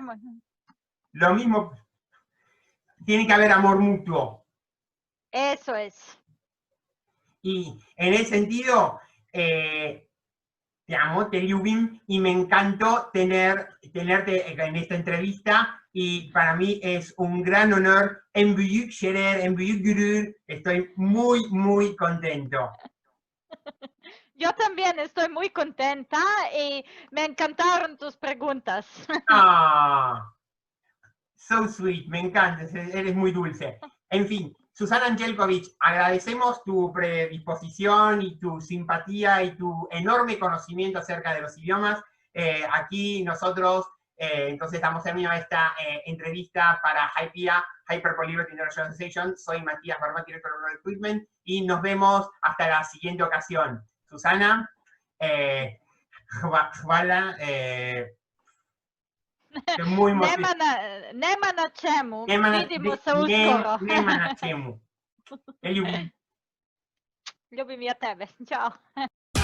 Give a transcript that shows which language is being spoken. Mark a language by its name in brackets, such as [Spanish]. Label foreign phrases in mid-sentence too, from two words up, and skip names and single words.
[Spanish] Lo mismo, tiene que haber amor mutuo. Eso es. Y en ese sentido, te amo, te ljubim, y me encantó tenerte en esta entrevista, y para mí es un gran honor. [Turkish] En büyük şerer, en büyük gurur, [Spanish] estoy muy, muy contento. Yo también estoy muy contenta y me encantaron tus preguntas. [English] So sweet, [Spanish] me encanta, eres muy dulce. En fin, Susana Angelkovic, agradecemos tu predisposición y tu simpatía y tu enorme conocimiento acerca de los idiomas. Aquí nosotros, entonces damos término a esta entrevista para HYPIA, Hyper Polyglot International Association. Soy Matías Barbat, director de Rural Equipment, y nos vemos hasta la siguiente ocasión. Susana, hvala, muy [Serbian] Nema na čemu. Vidimo se uskoro. Nema na čemu. Ljubim. Ljubim ja tebe. Ćao.